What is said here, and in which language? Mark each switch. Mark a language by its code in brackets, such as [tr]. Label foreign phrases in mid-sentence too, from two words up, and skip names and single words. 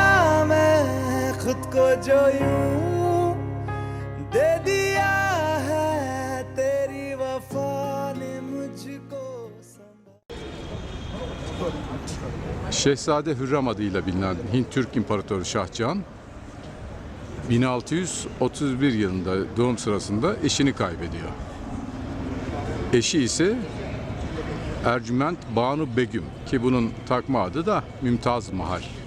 [hi] मैं खुद को जो यूं दे दिया है, तेरी वफा ने मुझको [tr] Şehzade Hürrem adıyla bilinen Hint Türk İmparatoru Şah Cihan 1631 yılında doğum sırasında eşini kaybediyor. Eşi ise Ercüment Banu Begüm, ki bunun takma adı da Mümtaz Mahal.